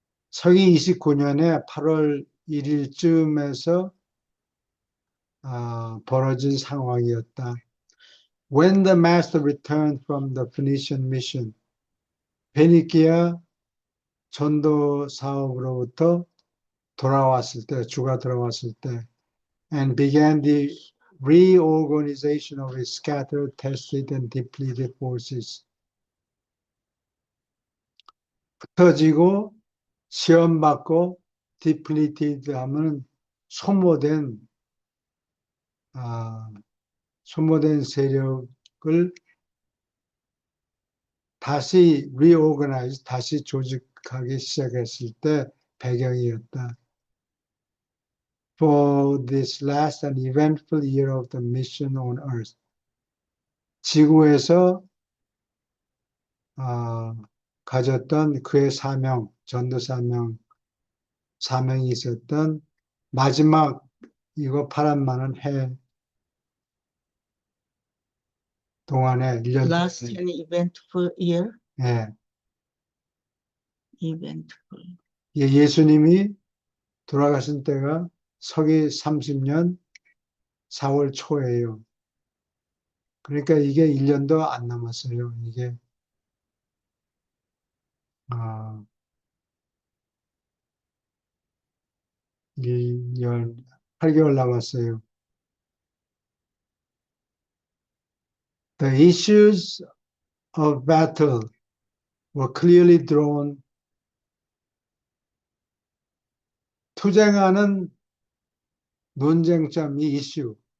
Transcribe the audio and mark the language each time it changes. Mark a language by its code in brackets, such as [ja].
[ko] 서기 29년에 8월 1일쯤에서 벌어진 상황이었다. [en] When the master returned from the Phoenician mission, [ko] 베니키아 전도 사업으로부터 돌아왔을 때, [en] 주가 돌아왔을 때, and began the reorganization of his scattered, tested, and depleted forces. [ko] 흩어지고 시험받고 depleted 하면 소모된 소모된 세력을 다시 reorganize, 다시 조직하기 시작했을 때 배경이었다. [en] For this last and eventful year of the mission on earth. [ko] 지구에서 가졌던 그의 사명, 전도 사명이 있었던 마지막 이거 파란 많은 해 동안에 1년 [en] Last and eventful year. [ko] 예, [en] Eventful. [ko] 예수님이 돌아가신 때가 서기 30년 4월 초예요. 그러니까 이게 1년도 안 남았어요. 이게 1년 8개월 남았어요. [en] The issues of battle were clearly drawn. [ko] 투쟁하는 논쟁점이 이슈.